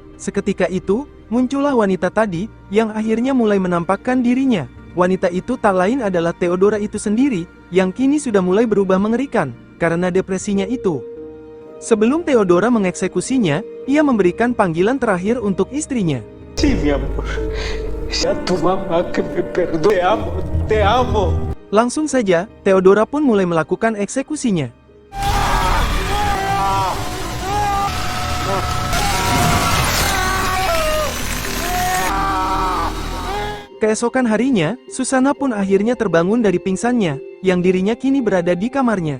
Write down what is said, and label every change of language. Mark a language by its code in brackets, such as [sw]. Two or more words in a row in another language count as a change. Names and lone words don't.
[id] Seketika itu, muncullah wanita tadi, yang akhirnya mulai menampakkan dirinya. Wanita itu tak lain adalah Theodora itu sendiri, yang kini sudah mulai berubah mengerikan, karena depresinya itu. Sebelum Theodora mengeksekusinya, ia memberikan panggilan terakhir untuk istrinya. [es] Sí, mi amor. Ya tu mamá que me perdone. Te amo. [id] Langsung saja, Theodora pun mulai melakukan eksekusinya. Keesokan harinya, Susana pun akhirnya terbangun dari pingsannya, yang dirinya kini berada di kamarnya.